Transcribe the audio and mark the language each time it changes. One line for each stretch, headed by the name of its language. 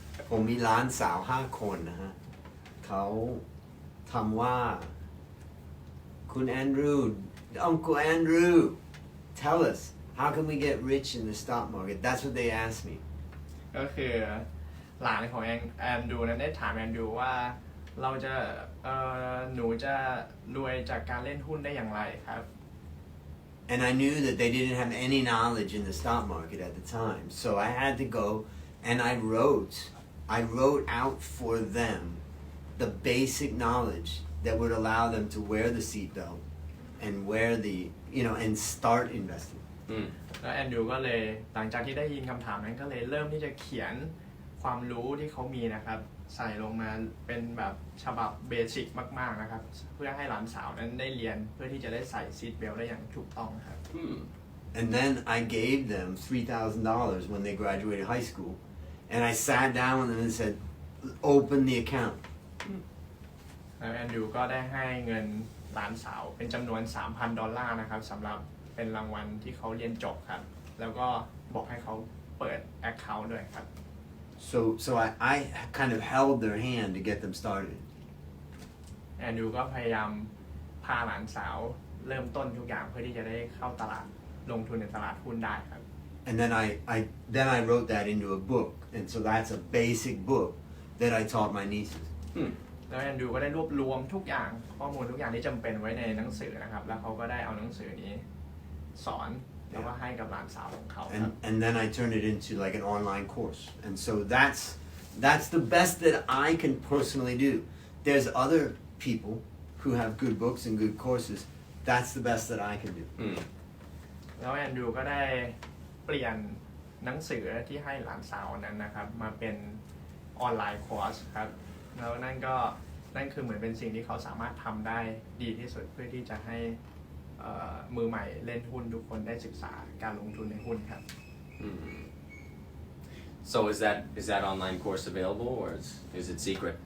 Thai: ผมมีหลานสาว5 คนนะฮะเขาทำว่าคุณแอนดรู
English: Uncle Andrew tell us how can we get rich in the stock market that's what they asked me
Thai: ก็คือหลานของแอนดูนั้นได้ถามแอนดูว่าเราจะหนูจะรวยจากการเล่นหุ้นได้อย่างไรครับ
English: And I knew that they didn't have any knowledge in the stock market at the time so I had to go and I wrote out for them the basic knowledge that would allow them to wear the seatbelt and wear the and start investing
Thai: แล้วแอนดูก็เลยหลังจากที่ได้ยินคำถามนั้นก็เลยเริ่มที่จะเขียนความรู้ที่เขามีนะครับใส่ลงมาเป็นแบบฉบับเบสิกมากๆนะครับเพื่อให้หลานสาวนั้นได้เรียนเพื่อที่จะได้ใส่ซีทเบลต์ได้อย่างถูกต้องครับ
English: And then I gave them $3,000 when they graduated high school and I sat down with them and said open the account
Thai: แล้วแอนดรูก็ได้ให้เงินหลานสาวเป็นจำนวน $3,000 นะครับสำหรับเป็นรางวัลที่เขาเรียนจบครับแล้วก็บอกให้เขาเปิด account ด้วยครับ
English: So I kind of held their hand to get them started.
Thai: แอนดรูก็พยายามพาหลานสาวเริ่มต้นทุกอย่างเพื่อที่จะได้เข้าตลาดลงทุนในตลาดหุ้นได้ครับ
English: And then I wrote that into a book, and so that's a basic book that I taught my nieces.
Thai: แล้วแอนดรูก็ได้รวบรวมทุกอย่างข้อมูลทุกอย่างที่จำเป็นไว้ในหนังสือนะครับแล้วเขาก็ได้เอาหนังสือนี้สอนแล้วก็ให้กับหลานสาวของเขาครับ
English: And then I turned it into like an online course. And so that's the best that I can personally do. There's other people who have good books and good courses. That's the best that I can do.
Thai: แล้วแอนดรูก็ได้เปลี่ยนหนังสือที่ให้หลานสาวนั้นนะครับมาเป็นออนไลน์คอร์สครับแล้วนั่นคือเหมือนเป็นสิ่งที่เขาสามารถทำได้ดีที่สุดเพื่อที่จะให้มือใหม่เล่นหุ้นทุกคนได้ศึกษาการลงทุนในหุ้นครับ
English: So is that online course available or is it secret?